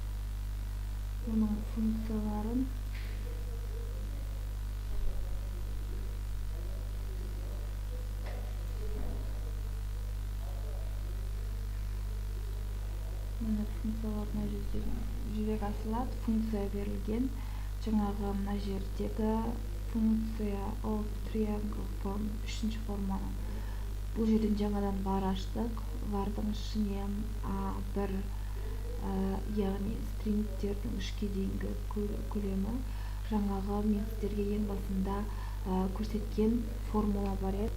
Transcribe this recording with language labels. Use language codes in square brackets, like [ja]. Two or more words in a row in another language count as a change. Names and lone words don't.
[kk] Оның функцияларын мына функциялар мына жерде жүзеге асырылады. Функция берілген. Жаңағы мына жердегі функция [en] of triangle form, [kk] үшінші форманы. Бұл жерден жаңадан var аштық. Var'дың ішіне бір, яғни стрингтердің 3-ке дейінгі көлемі. Жаңағы мен сіздерге ең басында көрсеткен формула бар еді.